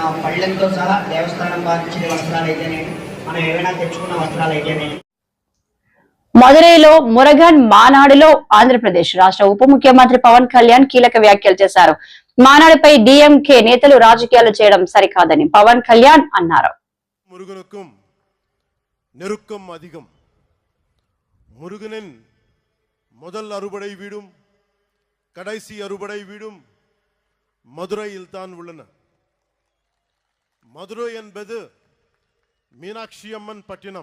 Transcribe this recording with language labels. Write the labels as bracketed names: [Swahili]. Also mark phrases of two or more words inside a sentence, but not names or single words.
[Telugu] పళ్ళెంతో సహా దేవస్థానం బాధించిన వస్త్రాలు అయితేనేమి, మనం ఏమైనా తెచ్చుకున్న వస్త్రాలు అయితేనేమి. మదురైలో మురగన్ మానాడులో ఆంధ్రప్రదేశ్ రాష్ట్ర ఉప ముఖ్యమంత్రి పవన్ కళ్యాణ్ కీలక వ్యాఖ్యలు చేశారు. మానాడుపై డిఎంకే నేతలు రాజకీయాలు చేయడం సరికాదని పవన్ కళ్యాణ్ అన్నారు. [Tamil] మురుగునకుం நெருக்கம் அதிகம். முருகனின் முதல் அறுபடை வீடும் கடைசி அறுபடை வீடும் மதுரையில் தான் உள்ளன. மதுரை என்பது மீனாட்சி அம்மன் பட்டினம்.